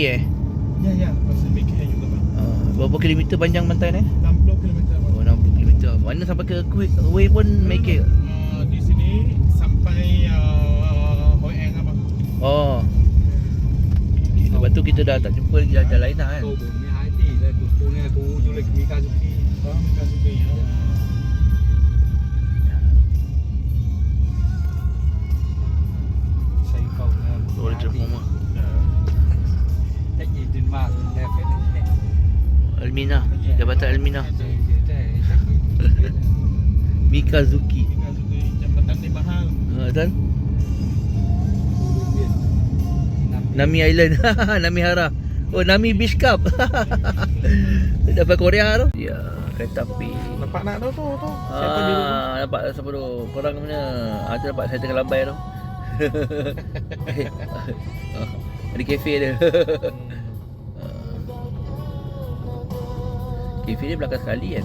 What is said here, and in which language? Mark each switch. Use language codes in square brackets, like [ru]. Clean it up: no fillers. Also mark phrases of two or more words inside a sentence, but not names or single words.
[ms] Ya, masih Maiki juga bang. Berapa kilometer panjang pantai ni? 60 km bang. Oh, 60 kilometer. Mana sampai ke Hue pun Maiki? Di sini sampai Hoi An abang. Oh. Lepas tu kita dah tak jumpa lagi jalan lain dah kan. [vi] Câu 42 tỷ là khu này là khu du lịch Mikazuki. [ms] Mikazuki ya. [vi] Xây cầu Rồi transformer. Cách gì trên mạng đẹp hết đấy. [ms] Almina, Jabatan Almina. Mikazuki. Mikazuki jambatan di mahal. Kan? Nami Island. Nami Hara. Oh, Nami Beach Cup. Dapat Korea tu. Ya, kereta api. Nampak nak tu. Siapa di rumah? Nampak siapa tu? Korang ke mana? Tu nampak saya tengah lambai tu. Ada kafe dia. Kafe dia belakang sekali kan?